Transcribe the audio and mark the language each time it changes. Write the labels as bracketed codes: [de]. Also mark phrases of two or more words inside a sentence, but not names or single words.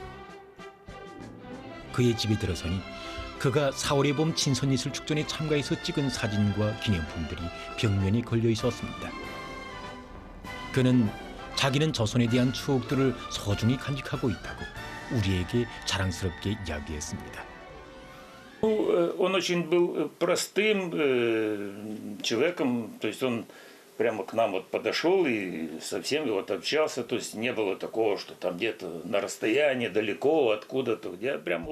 [ko] 그의 집에 들어서니 그가 4월의 봄 친선예술 축전에 참가해서 찍은 사진과 기념품들이 벽면에 걸려 있었습니다. 그는 자기는 조선에 대한 추억들을 소중히 간직하고 있다고 우리에게 자랑스럽게 이야기했습니다. [ru] Он очень был простым человеком, то есть он прямо к нам вот подошел и со всеми вот общался, то есть не было такого, что там где-то на расстоянии, далеко, откуда-то, где прямо...